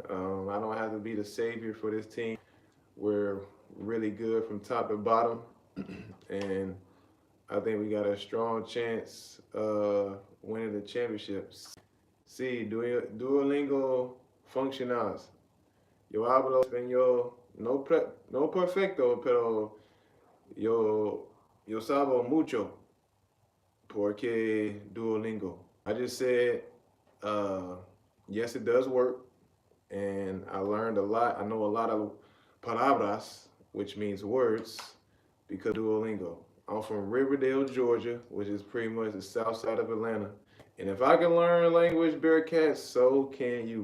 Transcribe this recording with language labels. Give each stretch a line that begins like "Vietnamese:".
English: I don't have to be the savior for this team. We're really good from top to bottom. And I think we got a strong chance winning the championships.
Spanish: Sí, Duolingo funcionas. Yo hablo español no perfecto, pero yo sabo mucho porque Duolingo.
English: I just said, yes, it does work, and I learned a lot. I know a lot of palabras, which means words, because of Duolingo. I'm from Riverdale, Georgia, which is pretty much the south side of Atlanta. And if I can learn a language, Bearcat, so can you.